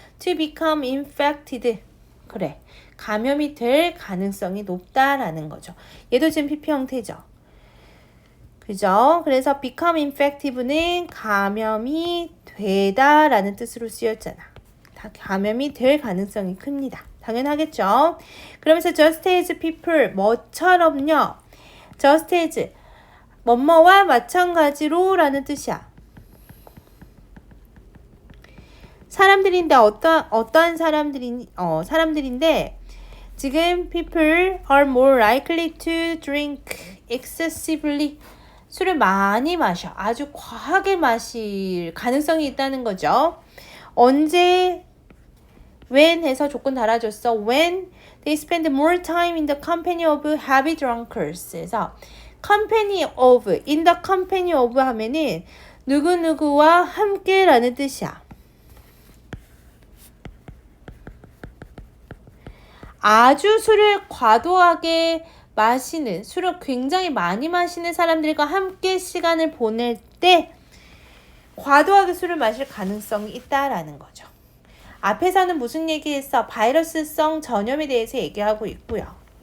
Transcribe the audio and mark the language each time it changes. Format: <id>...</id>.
<en>to become infected</en> <ko>그래 감염이 될 가능성이 높다라는 거죠. 얘도 지금 PP 형태죠. 그죠? 그래서</ko> <en>become infective</en> <ko>는 감염이 되다라는 뜻으로 쓰였잖아. 감염이 될 가능성이 큽니다. 당연하겠죠? 그러면서</ko> <en>just as people</en> <ko>뭐처럼요. just as 뭐뭐와 마찬가지로 라는 뜻이야. 사람들인데 어떠한 사람들인데 지금</ko> <en>people are more likely to drink excessively.</en> <ko>술을 많이 마셔. 아주 과하게 마실 가능성이 있다는 거죠. 언제 when 해서 조건 달아줬어.</ko> <en>when they spend more time in the company of heavy drunkards.</en> <ko>그래서 company of,</ko> <en>in the company of</en> <ko>하면은 누구누구와 함께라는 뜻이야. 아주 술을 과도하게 마시는, 술을 굉장히 많이 마시는 사람들과 함께 시간을 보낼 때 과도하게 술을 마실 가능성이 있다라는 거죠. 앞에서는 무슨 얘기했어? 바이러스성 전염에 대해서 얘기하고 있고요.</ko>